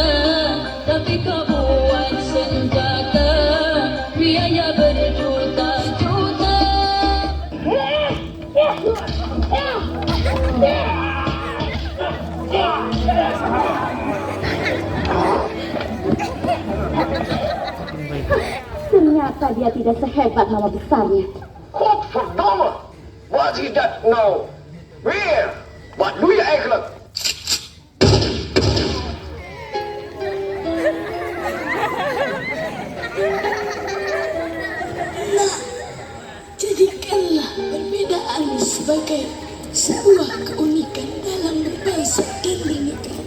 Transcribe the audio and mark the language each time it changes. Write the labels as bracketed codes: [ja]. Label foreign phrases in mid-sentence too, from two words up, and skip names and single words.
[id] Tapi kau buat senjata, biaya berjuta-juta. Ternyata dia tidak sehebat nama besarnya. [nl] Godverdomme! Wat is dat nou? Weer! Wat doe je eigenlijk? [id] Nah, jadikanlah perbedaan sebagai sebuah keunikan dalam berbangsa dan bernegara.